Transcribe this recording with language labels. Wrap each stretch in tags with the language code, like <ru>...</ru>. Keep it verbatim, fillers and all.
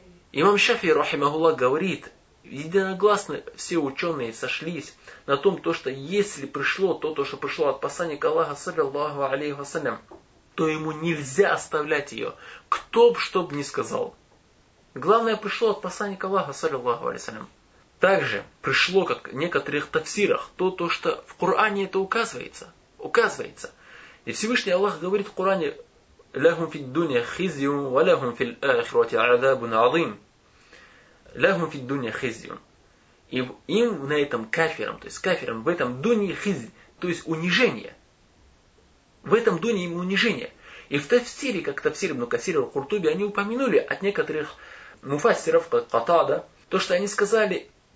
<ru>Имам Шафии, рахимахуллах, говорит, единогласно все ученые сошлись на том, то, что если пришло то, то, что пришло от посланника Аллаха, саллиллаху алейхи ва саллям, то ему нельзя оставлять ее, кто бы что бы ни сказал. Главное, пришло от посланника Аллаха, саллиллаху алейхи ва саллям. Также пришло, как в некоторых тафсирах, то, то, что в Коране это указывается. указывается. И Всевышний Аллах говорит в Коране,</ru> <ar>لهم في الدنيا خزي ولهم في الآخرة عذاب عظيم. لهم في الدنيا خزي.</ar> <ru>И им на этом кафирам, то есть кафирам в этом дунье хизь, то есть унижение. В этом дунье им унижение. И в тафсире, как тафсир Ибн Касир, Куртуби, они упомянули от некоторых муфассиров, как Катада, то, что они сказали,</ru>